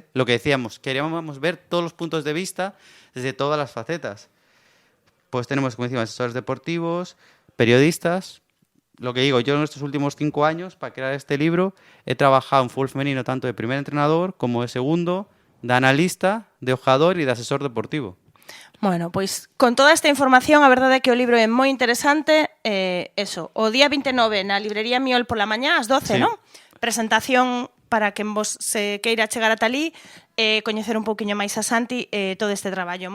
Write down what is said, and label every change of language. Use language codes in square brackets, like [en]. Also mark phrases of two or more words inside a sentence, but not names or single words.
[es] Lo que decíamos, queríamos ver todos los puntos de vista desde todas las facetas. Pues tenemos, como decimos, asesores deportivos, periodistas. Lo que digo, yo en estos últimos 5 años, para crear este libro, he trabajado en fútbol femenino tanto de primer entrenador como de segundo, de analista, de hojador y de asesor deportivo. [gl] Bueno, pois con toda esta información, a verdade é que o libro é moi interesante. Eso, o día 29 na librería Miol pola mañá, ás 12, non? Presentación para quen vos se queira chegar ata ali, coñecer un pouquiño máis a Santi todo este traballo.